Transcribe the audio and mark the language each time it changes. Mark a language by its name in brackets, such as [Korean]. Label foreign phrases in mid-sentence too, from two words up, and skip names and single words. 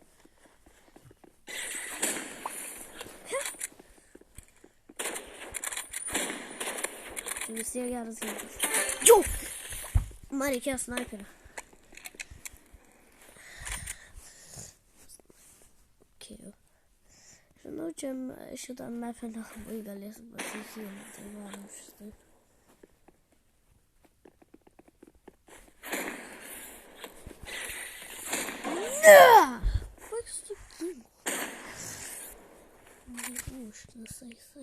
[Russian] Все я разъебался. Чу! Марик, я снайпер. Окей. [Lithuanian] Žinau, šitą mapę nelabai galėsiu pasisiūlyti, tai varom šitaip. Ne! Koks tu ginklas? Užknisa jisai.